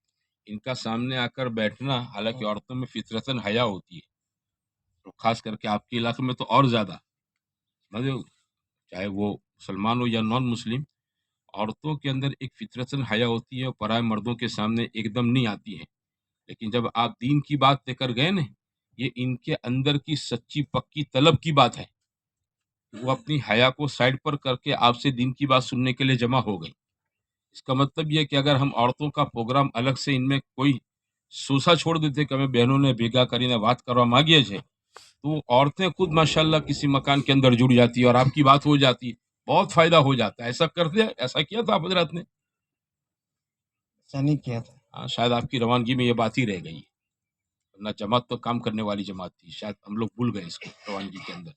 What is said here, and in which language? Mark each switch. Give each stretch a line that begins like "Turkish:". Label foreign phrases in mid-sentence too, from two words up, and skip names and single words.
Urdu: ان کا سامنے آ کر بیٹھنا، حالانکہ عورتوں میں فطرتاً حیا ہوتی ہے، تو خاص کر کے آپ کے علاقے میں تو اور زیادہ، چاہے وہ مسلمان ہو یا
English: non Muslim,
Urdu: عورتوں کے اندر ایک فطرتاً حیا ہوتی ہے اور پرائے مردوں کے سامنے ایک دم نہیں آتی ہے، لیکن جب آپ دین کی بات لے کر گئے نا، یہ ان کے اندر کی سچی پکی طلب کی بات ہے، وہ اپنی حیا کو سائڈ پر کر کے آپ سے دین کی بات سننے کے لیے جمع ہو گئی۔ اس کا مطلب یہ کہ اگر ہم عورتوں کا پروگرام الگ سے ان میں کوئی سوسا چھوڑ دیتے کہ ہمیں بہنوں نے بھیگا
Gujarati: કરીને વાત કરવા માંગીએ છે،
Urdu: تو وہ عورتیں خود ماشاءاللہ کسی مکان کے اندر جڑ جاتی ہے اور آپ کی بات ہو جاتی ہے، بہت فائدہ ہو جاتا ہے۔ ایسا کرتے، ایسا کیا تھا آپ حضرات نے؟ ایسا نہیں کیا تھا۔ ہاں، شاید آپ کی روانگی میں یہ بات ہی رہ گئی ہے، ورنہ جماعت تو کام کرنے والی جماعت تھی، شاید ہم لوگ بھول گئے اس کو روانگی کے اندر۔